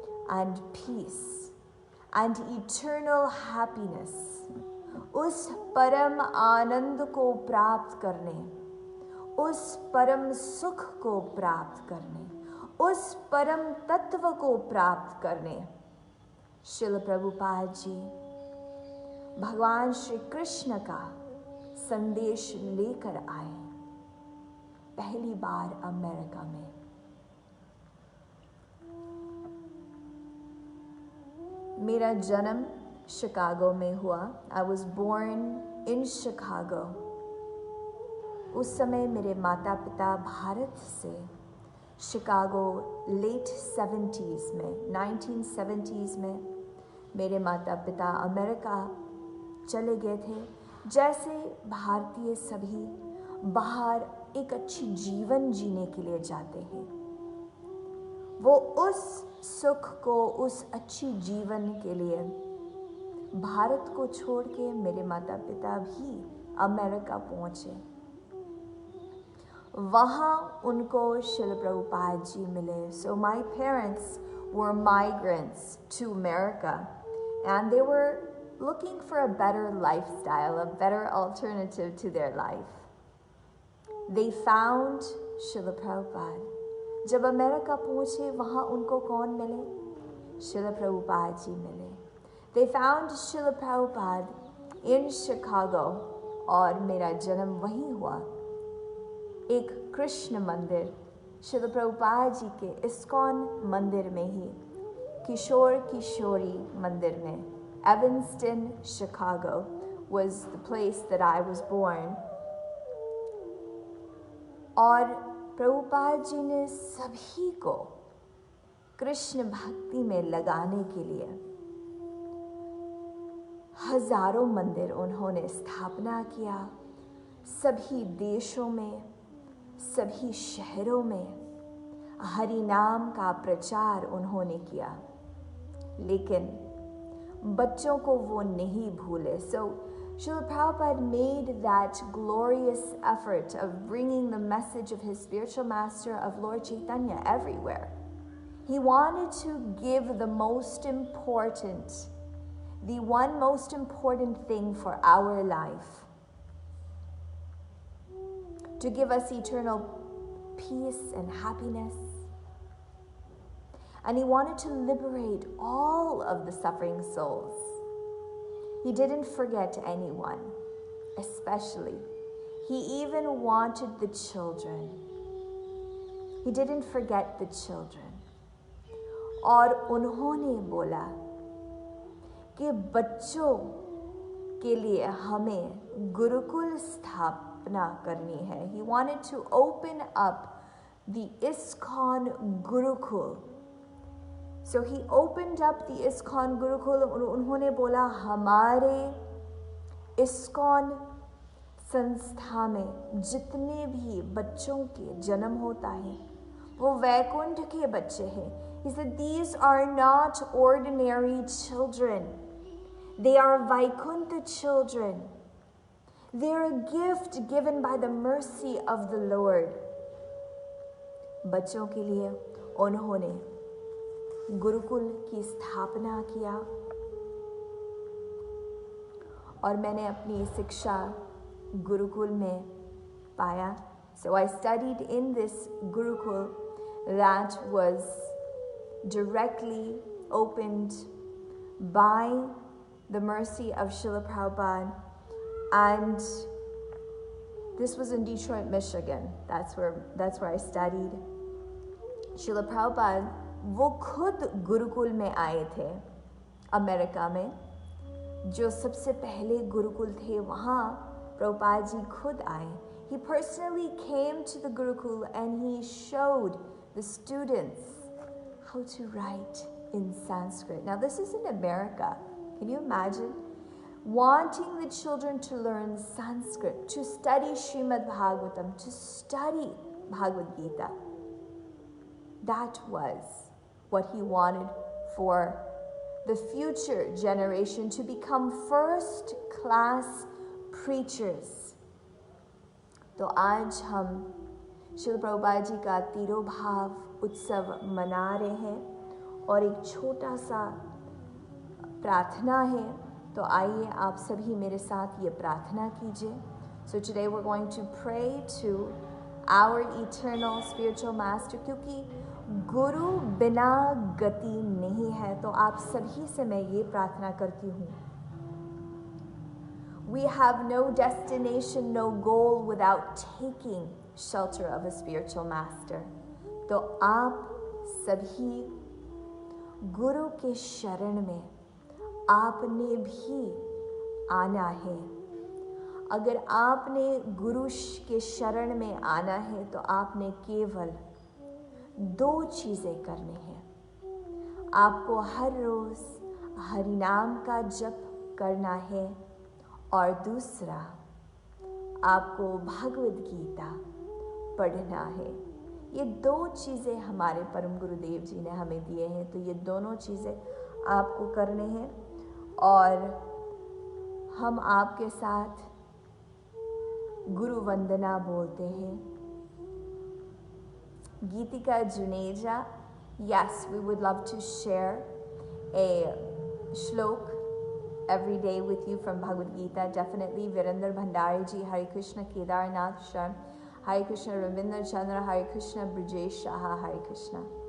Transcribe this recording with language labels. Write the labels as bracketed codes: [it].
[en] and peace and eternal happiness, [hi] उस परम आनंद को प्राप्त करने, उस परम सुख को प्राप्त करने, उस परम तत्व को प्राप्त करने श्रील प्रभुपाद जी भगवान श्री कृष्ण का संदेश लेकर आए पहली बार अमेरिका में। मेरा जन्म शिकागो में हुआ। [en] I was born in Chicago. [hi] उस समय मेरे माता पिता भारत से शिकागो लेट 70s में 1970s में मेरे माता पिता अमेरिका चले गए थे। जैसे भारतीय सभी बाहर एक अच्छी जीवन जीने के लिए जाते हैं, वो उस सुख को, उस अच्छी जीवन के लिए भारत को छोड़ के मेरे माता पिता भी अमेरिका पहुंचे। वहाँ उनको शिल प्रभुपाद जी मिले। [en] So my parents were migrants to America and they were looking for a better lifestyle, a better alternative to their life. They found Srila Prabhupada. [hi] जब अमेरिका पहुंचे वहाँ उनको कौन मिले? Srila Prabhupada जी मिले। [en] They found Srila Prabhupada in Chicago [hi] और मेरा जन्म वहीं हुआ, एक कृष्ण मंदिर Srila Prabhupada जी के इस्कॉन मंदिर में ही, किशोर किशोरी मंदिर में, Evanston, [en] Chicago was the place that I was born. [hi] और प्रभुपाद जी ने सभी को कृष्ण भक्ति में लगाने के लिए हजारों मंदिर उन्होंने स्थापना किया। सभी देशों में, सभी शहरों में हरि नाम का प्रचार उन्होंने किया, लेकिन बच्चों को वो नहीं भूले। [en] So Srila Prabhupada made that glorious effort of bringing the message of his spiritual master of Lord Chaitanya everywhere. He wanted to give the most important, the one most important thing for our life, to give us eternal peace and happiness. And he wanted to liberate all of the suffering souls. He didn't forget anyone, especially. He even wanted the children. He didn't forget the children. [hi] और उन्होंने बोला कि बच्चों के लिए हमें गुरुकुल स्थापना करनी है. [en] He wanted to open up the ISKCON Gurukul. So he opened up the ISKCON Gurukul [hi] और उन्होंने बोला हमारे ISKCON संस्था में जितने भी बच्चों के जन्म होता है वो वैकुंठ के बच्चे हैं. [en] He said these are not ordinary children. They are Vaikuntha children. They are a gift given by the mercy of the Lord. [hi] बच्चों के लिए उन्होंने गुरुकुल की स्थापना किया और मैंने अपनी शिक्षा गुरुकुल में पाया. [en] So I studied in this Gurukul that was directly opened by the mercy of Srila Prabhupada, and this was in Detroit, Michigan. That's where I studied. [hi] Srila Prabhupada वो खुद गुरुकुल में आए थे अमेरिका में. जो सबसे पहले गुरुकुल थे वहाँ प्रभुपाद जी खुद आए. [en] He personally came to the Gurukul and he showed the students how to write in Sanskrit. Now this is in America. Can you imagine? Wanting the children to learn Sanskrit, to study Srimad Bhagavatam, to study Bhagavad Gita. That was what he wanted for the future generation, to become first-class preachers. [hi] तो आज हम श्रील प्रभुपाद जी का तिरोभाव उत्सव मना रहे हैं और एक छोटा सा प्रार्थना है. तो आइए आप सभी मेरे साथ ये प्रार्थना कीजिए. [en] So today we're going to pray to our eternal spiritual master, [hi] क्योंकि गुरु बिना गति नहीं है. तो आप सभी से मैं ये प्रार्थना करती हूँ. [en] We have no destination, no goal without taking shelter of a spiritual master. [hi] तो आप सभी गुरु के शरण में आपने भी आना है. अगर आपने गुरु के शरण में आना है तो आपने केवल 2 चीज़ें करनी हैं. आपको हर रोज़ हरि नाम का जप करना है और दूसरा आपको भगवद गीता पढ़ना है। ये दो चीज़ें हमारे परम गुरुदेव जी ने हमें दिए हैं, तो ये दोनों चीज़ें आपको करने हैं। और हम आपके साथ गुरु वंदना बोलते हैं। [en] Geetika Juneja, yes, we would love to share a shlok every day with you from Bhagavad Gita. Definitely Virender Bhandari ji, Hare Krishna Kedarnath Sharm, Hare Krishna Ravinder Chandra, Hare Krishna Brijesh Shaha, Hare Krishna.